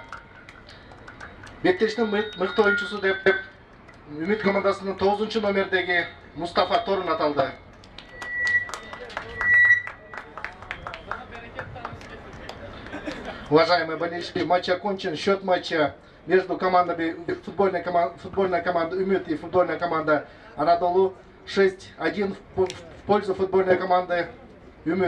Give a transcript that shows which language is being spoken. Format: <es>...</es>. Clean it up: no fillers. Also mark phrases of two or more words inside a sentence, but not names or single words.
<ky>Беттештин мыкты oyuncusu деп Ümit komandasının 9 номердеги Mustafa Torun аталды.</ky> <ru>Уважаемые болельщики, матч окончен. Счет матча между командами футбольная команда Ümit и футбольная команда Анадолу 6-1 в пользу футбольной команды Ümit.</ru>